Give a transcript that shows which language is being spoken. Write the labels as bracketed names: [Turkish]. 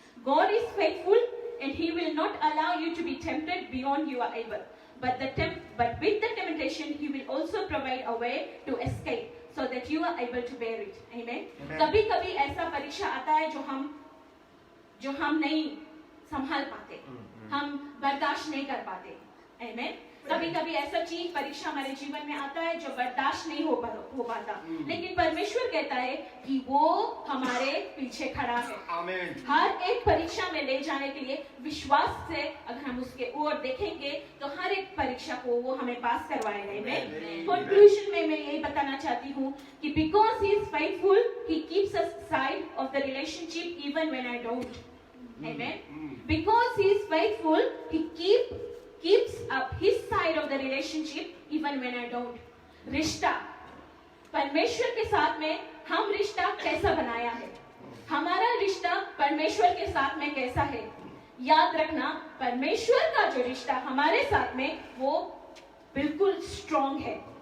[English] God is faithful and He will not allow you to be tempted beyond you are able. But with the temptation, He will also provide a way to escape so that you are able to bear it. Amen. [Hindi] कभी-कभी ऐसा परीक्षा आता है जो हम नहीं संभाल पाते, हम बर्दाश्त नहीं कर पाते. [English] Amen. [Hindi] कभी-कभी ऐसा चीज परीक्षा हमारे जीवन में आता है जो बर्दाश्त नहीं हो पाता, लेकिन परमेश्वर कहता है कि वो हमारे पीछे खड़ा है. हर एक परीक्षा में ले जाने के लिए विश्वास से अगर हम उसके ओर देखेंगे तो हर एक परीक्षा को वो हमें पास करवाएगा. कंक्लूजन में मैं यही बताना चाहती हूँ कि [English] because He is faithful, He keeps us side of the relationship even when I don't. Amen. Because He is faithful, He keeps up His side of the relationship even when I don't. [Hindi] रिश्ता परमेश्वर के साथ में हम रिश्ता कैसा बनाया है, हमारा रिश्ता परमेश्वर के साथ में कैसा है. याद रखना परमेश्वर का जो रिश्ता हमारे साथ में वो बिल्कुल स्ट्रॉन्ग है.